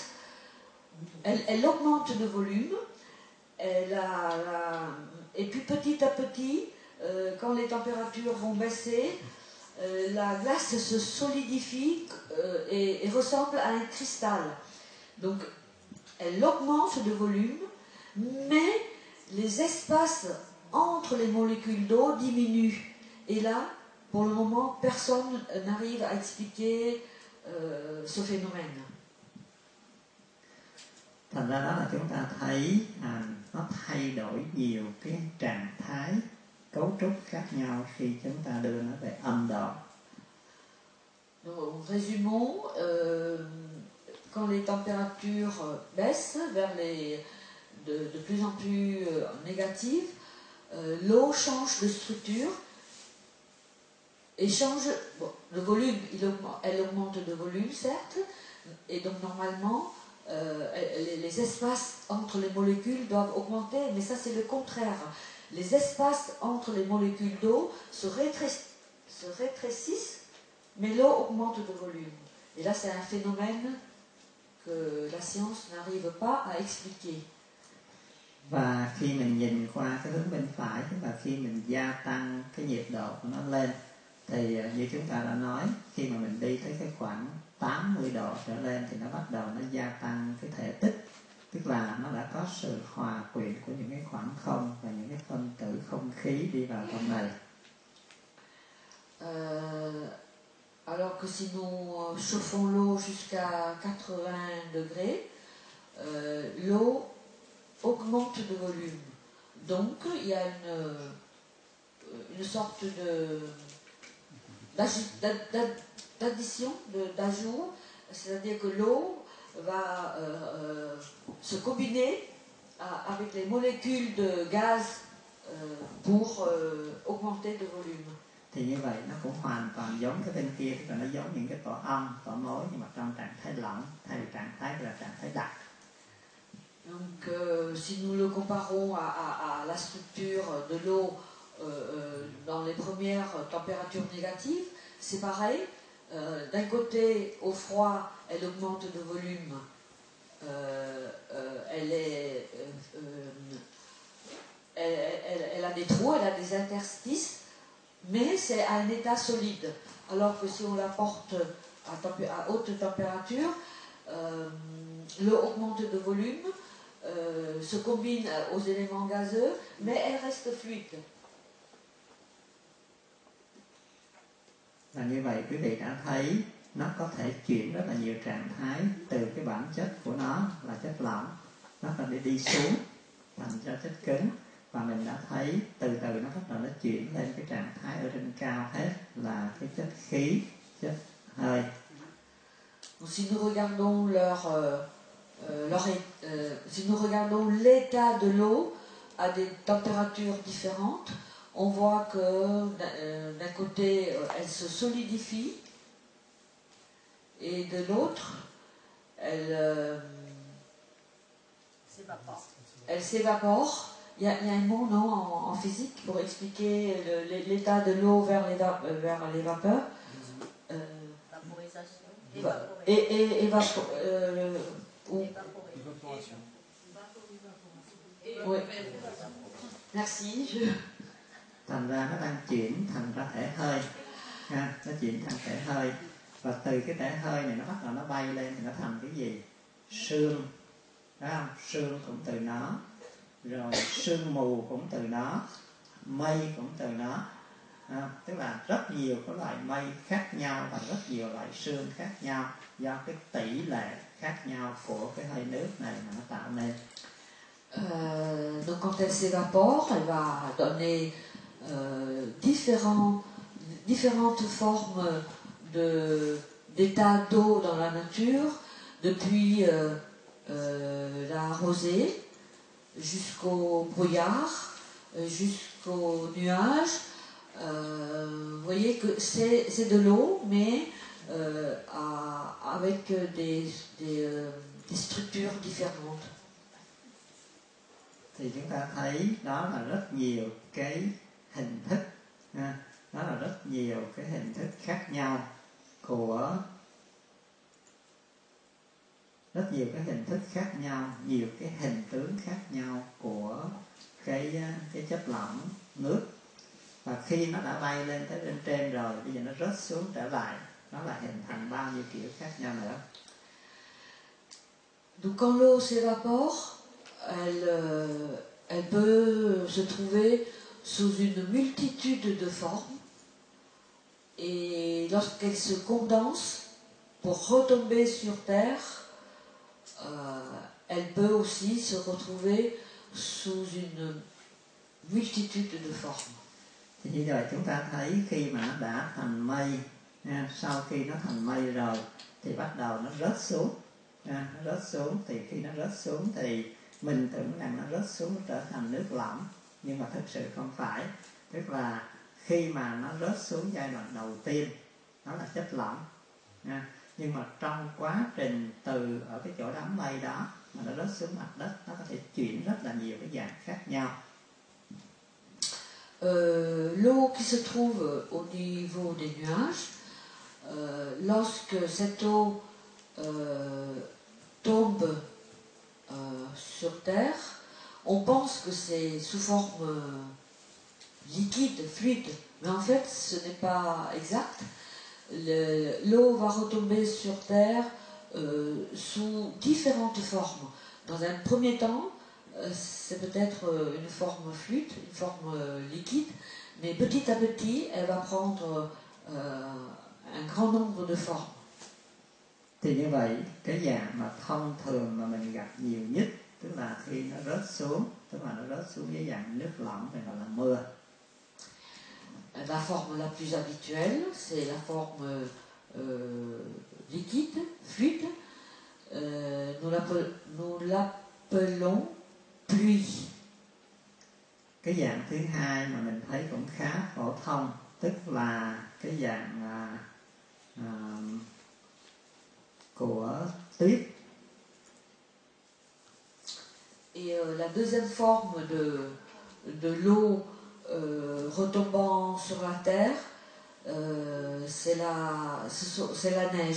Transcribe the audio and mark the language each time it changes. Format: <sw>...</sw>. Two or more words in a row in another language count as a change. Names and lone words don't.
<fr>Elle augmente de volume. Et puis petit à petit, quand les températures vont baisser, la glace se solidifie et ressemble à un cristal. Donc elle augmente de volume, mais les espaces entre les molécules d'eau diminuent. Et là, pour le moment, personne n'arrive à expliquer ce phénomène.</fr> <vi>Thành ra đó là chúng ta thấy nó thay đổi nhiều cái trạng thái cấu trúc khác nhau khi chúng ta đưa nó về âm độ.</vi> <fr>Donc, résumons, quand les températures baissent vers de plus en plus négatives, l'eau change de structure et change le volume. Elle augmente de volume, certes, et donc normalement, les espaces entre les molécules doivent augmenter, mais ça c'est le contraire. Les espaces entre les molécules d'eau se rétrécissent, mais l'eau augmente de volume. Et là c'est un phénomène que la science n'arrive pas à expliquer.</fr> <vi>Và khi mình nhìn qua cái hướng bên phải, tức là khi mình gia tăng cái nhiệt độ của nó lên, thì như chúng ta đã nói, khi mà mình đi tới cái khoảng 80 độ trở lên thì nó bắt đầu nó gia tăng cái thể tích, tức là nó đã có sự hòa quyện của những cái khoảng không và những cái phân tử không khí đi vào trong này.</vi> <fr>Alors que si nous chauffons l'eau jusqu'à 80 degrés, l'eau augmente de volume. Donc il y a une sorte d'addition, d'ajout, c'est-à-dire que l'eau va se combiner avec les molécules de gaz pour augmenter de volume.</fr> <vi>Thì như vậy nó cũng hoàn toàn giống cái bên kia, tức là nó giống những cái tổ ong, tổ mối nhưng mà trong trạng thái lỏng thay vì trạng thái là trạng thái đặc.</vi> <fr>Donc si nous le comparons à la structure de l'eau dans les premières températures négatives, c'est pareil. D'un côté, au froid, elle augmente de volume, elle a des trous, elle a des interstices, mais c'est à un état solide. Alors que si on la porte à haute température, l'eau augmente de volume, se combine aux éléments gazeux, mais elle reste fluide.</fr> <vi>Và như vậy quý vị đã thấy nó có thể chuyển rất là nhiều trạng thái từ cái bản chất của nó là chất lỏng, nó có thể đi xuống thành ra chất cứng, và mình đã thấy từ từ nó bắt đầu nó chuyển lên cái trạng thái ở trên cao hết là cái chất khí, chất hơi.</vi> <fr>Si nous regardons si nous regardons l'état de l'eau à des températures différentes, on voit que d'un côté elle se solidifie et de l'autre elle s'évapore. Il y a un mot non, en physique pour expliquer l'état de l'eau vers les vapeurs. Évaporation. Oui. Merci.</fr> <vi>Thành ra nó đang chuyển thành ra thể hơi, nó chuyển thành thể hơi, và từ cái thể hơi này nó bắt đầu nó bay lên thì nó thành cái gì? Sương, phải không? Sương cũng từ nó, rồi sương mù cũng từ nó, mây cũng từ nó. Tức là rất nhiều cái loại mây khác nhau và rất nhiều loại sương khác nhau do cái tỷ lệ khác nhau của cái hơi nước này mà nó tạo nên.</vi> <fr>Donc quand elle s'évapore, elle va donner différentes formes d'état d'eau dans la nature, depuis la rosée jusqu'au brouillard, jusqu'aux nuages. Vous voyez que c'est de l'eau, mais avec des structures différentes.</fr> <vi>Thì chúng ta thấy đó là rất nhiều cái hình thức, đó là rất nhiều cái hình thức khác nhau của rất nhiều cái hình thức khác nhau, nhiều cái hình tướng khác nhau của cái chất lỏng nước. Và khi nó đã bay lên tới bên trên rồi, bây giờ nó rớt xuống trở lại, nó là hình thành bao nhiêu kiểu khác nhau nữa.</vi> <fr>Donc quand l'eau s'évapore, elle peut se trouver sous une multitude de formes, et lorsqu'elle se condense pour retomber sur terre, elle peut aussi se retrouver sous une multitude de formes.</fr> <vi>Thì như vậy chúng ta thấy khi mà nó đã thành mây, sau khi nó thành mây rồi thì bắt đầu nó rớt xuống, thì khi nó rớt xuống thì mình tưởng rằng nó rớt xuống nó trở thành nước lỏng, nhưng mà thực sự không phải. Tức là khi mà nó rớt xuống giai đoạn đầu tiên nó là chất lỏng, nhưng mà trong quá trình từ ở cái chỗ đám mây đó mà nó rớt xuống mặt đất, nó có thể chuyển rất là nhiều cái dạng khác nhau.</vi> <fr>L'eau qui se trouve au niveau des nuages, lorsque cette eau tombe sur terre, on pense que c'est sous forme liquide, fluide, mais en fait ce n'est pas exact. L'eau va retomber sur terre sous différentes formes. Dans un premier temps, c'est peut-être une forme fluide, une forme liquide, mais petit à petit, elle va prendre un grand nombre de formes.</fr> <vi>Thì như vậy cái dạng mà thông thường mà mình gặp nhiều nhất, tức là khi nó rớt xuống, tức là nó rớt xuống dưới dạng nước lỏng thì gọi là mưa.</vi> <fr>La forme la plus habituelle, c'est la forme liquide, fluide. Nous l'appelons pluie.</fr> <vi>Cái dạng thứ hai mà mình thấy cũng khá phổ thông, tức là cái dạng của tuyết.</vi> <fr>Et la deuxième forme de l'eau retombant sur la terre, c'est la neige.</fr>